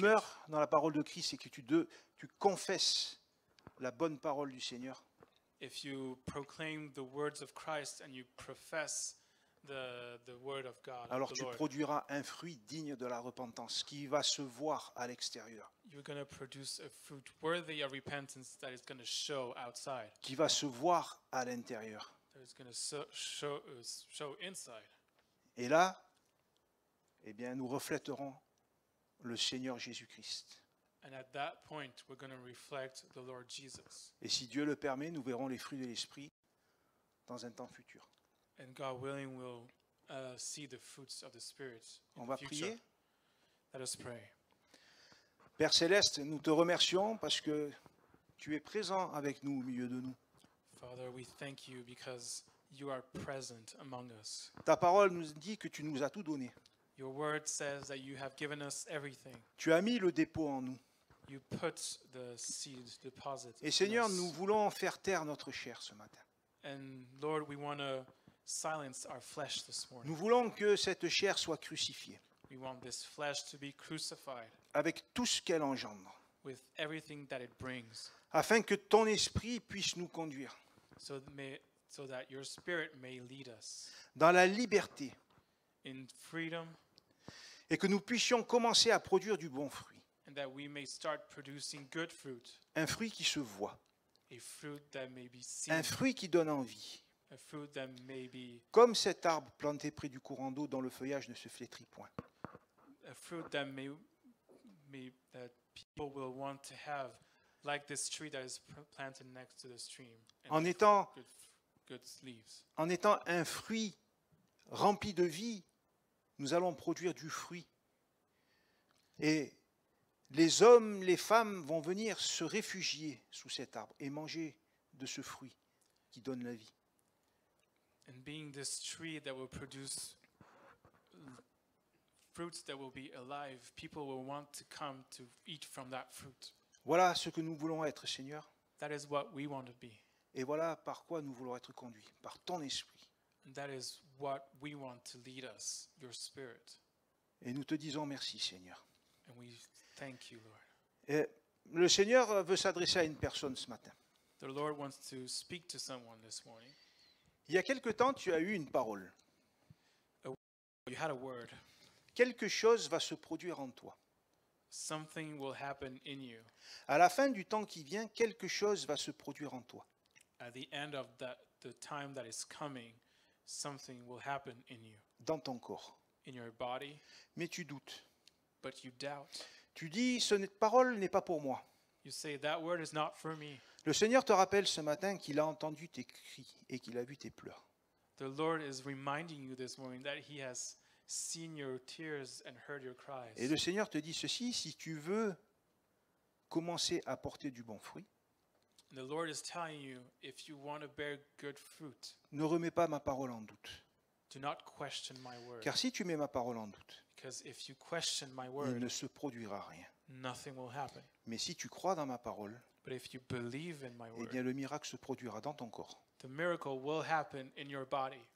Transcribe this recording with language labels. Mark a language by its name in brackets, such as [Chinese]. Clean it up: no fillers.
[French] demeures dans la parole de Christ et que tu confesses la bonne parole du Seigneur, [English] If you proclaim the words of Christ and you profess the word of God, [French] alors [English] of the [French] tu [English] Lord, [French] produiras un fruit digne de la repentance qui va se voir à l'extérieur, [English] you're going to produce a fruit worthy of repentance that is going to show outside, [French] qui va se voir à l'intérieur. [English] that is going to show inside. [French] Et là, eh bien, nous reflèterons le Seigneur Jésus-Christ. [English] And at that point, we're going to reflect the Lord Jesus. [French] Et si Dieu le permet, nous verrons les fruits de l'Esprit dans un temps futur. [English] And God willing, we'll see the fruits of the Spirit in [French] On [English] the [French] va [English] future. [French] prier. [English] Let us pray. [French] Père Céleste, nous te remercions parce que tu es présent avec nous au milieu de nous. [English] Father, we thank you because you are present among us. [French] Ta parole nous dit que tu nous as tout donné. [English] Your word says that you have given us everything. [French] Tu as mis le dépôt en nous. [English] You put the seed deposit [French] Et [English] in [French] Seigneur, [English] us. [French] nous voulons faire taire notre chair ce matin. [English] And Lord, we want to silence our flesh this morning. [French] Nous voulons que cette chair soit crucifiée [English] We want this flesh to be crucified [French] avec tout ce qu'elle engendre, [English] with everything that it brings, [French] afin que ton esprit puisse nous conduire [English] so that your spirit may lead us [French] dans la liberté [English] in freedom, [French] et que nous puissions commencer à produire du bon fruit, [English] and that we may start producing good fruit, [French] un fruit qui se voit, [English] a fruit that may be seen, [French] un fruit qui donne envie, [English] a fruit that may be [French] comme cet arbre planté près du courant d'eau dont le feuillage ne se flétrit point. [English] a fruit that that people will want to have, like this tree that is planted next to the stream, and [French] En étant, [English] good leaves. [French] en étant un fruit rempli de vie, nous allons produire du fruit. Et les hommes, les femmes vont venir se réfugier sous cet arbre et manger de ce fruit qui donne la vie. [English] And being this tree that will produce fruits that will be alive, people will want to come to eat from that fruit. [French] Voilà ce que nous voulons être, Seigneur. [English] That is what we want to be. [French] Et voilà par quoi nous voulons être conduits, par ton esprit. [English] And that is what we want to lead us, your spirit. [French] Et nous te disons merci, Seigneur. [English] And we thank you, Lord. [French] Et le Seigneur veut s'adresser à une personne ce matin. [English] The Lord wants to speak to someone this morning. [French] Il y a quelque temps, tu as eu une parole. [English] You had a word. [French] Quelque chose va se produire en toi. [English] Something will happen in you. [French] À la fin du temps qui vient, quelque chose va se produire en toi. [English] At the end of the time that is coming, something will happen in you, [French] Dans ton corps. [English] in your body, [French] Mais tu doutes. [English] but you doubt. [French] Tu dis, cette parole n'est pas pour moi. [English] You say, that word is not for me. [French] Le Seigneur te rappelle ce matin qu'il a entendu tes cris et qu'il a vu tes pleurs. [English] The Lord is reminding you this morning that He has seen your tears and heard your cries. [French] Et le Seigneur te dit ceci, si tu veux commencer à porter du bon fruit, [English] The Lord is telling you, if you want to bear good fruit, [French] ne remets pas ma parole en doute. [English] do not question my word. [French] Car si tu mets ma parole en doute, [English] Because if you question my [French] il [English] word, [French] ne se produira rien. [English] nothing will happen. [French] Mais si tu crois dans ma parole, [English] But if you believe in my [French] eh [English] word, [French] bien le miracle se produira dans ton corps, [English] the miracle will happen in your body,